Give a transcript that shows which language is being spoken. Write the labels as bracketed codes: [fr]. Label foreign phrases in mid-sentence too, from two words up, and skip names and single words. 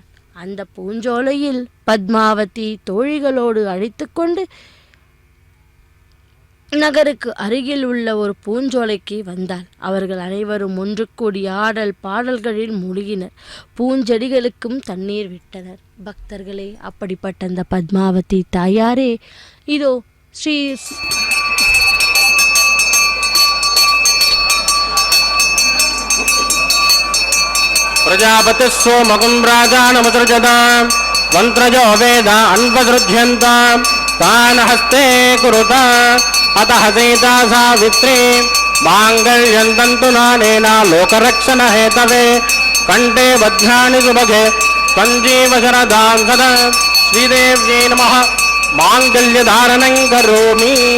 [ta] அந்த பூஞ்சோலையில் பத்மாவதி தோழிகளோடு அழைத்து கொண்டு நகருக்கு அருகில் உள்ள ஒரு பூஞ்சோலைக்கு வந்தாள். அவர்கள் அனைவரும் ஒன்று கூடி ஆடல் பாடல்களில் மூழ்கினர். பூஞ்செடிகளுக்கும் தண்ணீர் விட்டனர். பக்தர்களே, அப்படிப்பட்ட அந்த பத்மாவதி தாயாரே இதோ ஸ்ரீ [sa] प्रजापति सोमकं राजानमुसृजतां मन्त्रजो वेद अन्वसृज्यन्तां तान् हस्ते कुरुता अतः सीता सावित्री माङ्गल्यं तन्तुनानेन लोकरक्षणहेतवे कण्ठे बध्नानि सुभगे सञ्जीवशरदां सदा श्रीदेव्यै नमः माङ्गल्यधारणं करोमि.